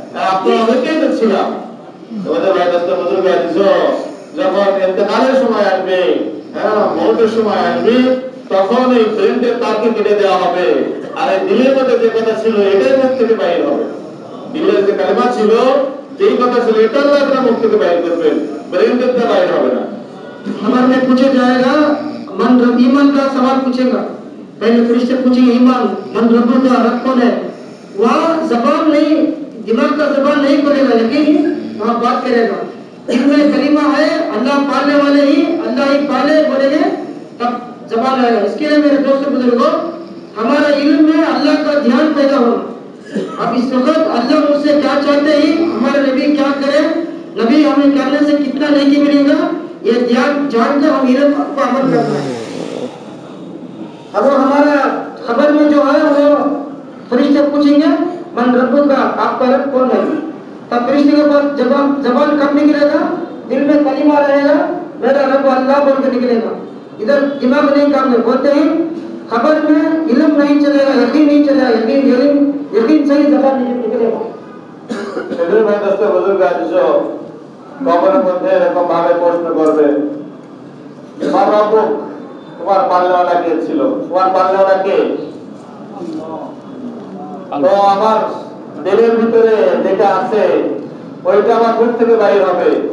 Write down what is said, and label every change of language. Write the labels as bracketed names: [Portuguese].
[Bangla] আপনারা অনেকেই তো ছিলাম। তোমাদের ভাই দোস্ত বুজুর্গ আছো, যখন ইন্তেকালের সময় আসবে, মৌতের সময় আসবে, তখন এই ব্রেনের তারকে কেটে দেওয়া হবে। আর এই দিলের মধ্যে যে কথা ছিল এটাই মুখ থেকে বাইর হবে। দিলের যে কালিমা ছিল, যেই কথা ছিল এটা আল্লাহ আপনার মুখ থেকে বাইর করবেন, ব্রেন থেকে বাইর হবে না। [Hindi] हमारे में पूछा जाएगा मन रब, ईमान का सवाल पूछेगा। पहले फरिश्ते पूछेंगे ईमान, मन रब का रब कौन है? वहाँ जबान नहीं, दिमाग का जबान नहीं बोलेगा, लेकिन वहाँ बात करेगा। दिल में कलीमा है, अल्लाह पालने वाले ही, अल्लाह ही पाले बोलेंगे, तब जबान आएगा। इसके लिए मेरे दोस्तों बुजुर्गों, हमारा इल्म में अल्लाह का ध्यान पैदा होना। अब इस वक्त अल्लाह मुझसे क्या चाहते हैं, हमारे नबी क्या करे, नबी हमें करने से कितना नेकी मिलेगा, ये ध्यान जानकर हम इल्म को अमल करना है। अब हमारा खबर में जो है वो फरिश्ते पूछेंगे मन रब्बु का, आपका रब कौन है? तब फरिश्ते के पास जबान कब निकलेगा? दिल में कलीमा रहेगा, मेरा रब अल्लाह बोल के निकलेगा। इधर दिमाग नहीं काम में बोलते हैं, खबर में इल्म नहीं चलेगा, यकीन नहीं चलेगा, यकीन सही जबान नहीं निकलेगा। [Bangla] সেদিন ভাই দোস্ত বুজুর্গ আছো, কবরের মধ্যে এরকম ভাবে প্রশ্ন করবে, তোমার রব, তোমার পালনেওয়ালা কে ছিল? তোমার পালনেওয়ালা কে? তো আমার দিলের ভিতরে যেটা আছে ওইটা আমার মুখ থেকে বাইর হবে।